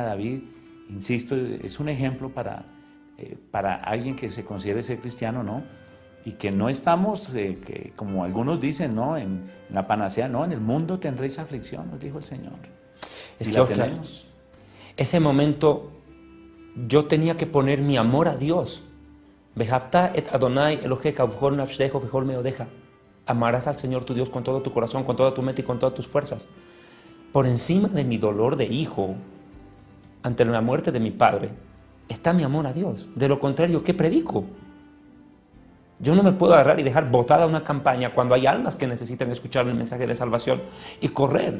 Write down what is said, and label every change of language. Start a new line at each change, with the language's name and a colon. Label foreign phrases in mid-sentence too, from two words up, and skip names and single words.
Spanish: David, insisto, es un ejemplo para alguien que se considere ser cristiano, ¿no? Y que no estamos, que, como algunos dicen, ¿no? En la panacea, no, en el mundo tendréis aflicción, nos dijo el Señor. Es y que, la Oscar, tenemos. Ese momento yo tenía que poner mi amor a Dios.
Hebrew: ואהבת את אדני אלהיך ובכל נפשך ובכל מאדך.
Spanish: Amarás al Señor tu Dios con todo tu corazón, con toda tu mente y con todas tus fuerzas. Por encima de mi dolor de hijo, ante la muerte de mi padre, está mi amor a Dios. De lo contrario, ¿qué predico? Yo no me puedo agarrar y dejar botada una campaña cuando hay almas que necesitan escuchar el mensaje de salvación y correr.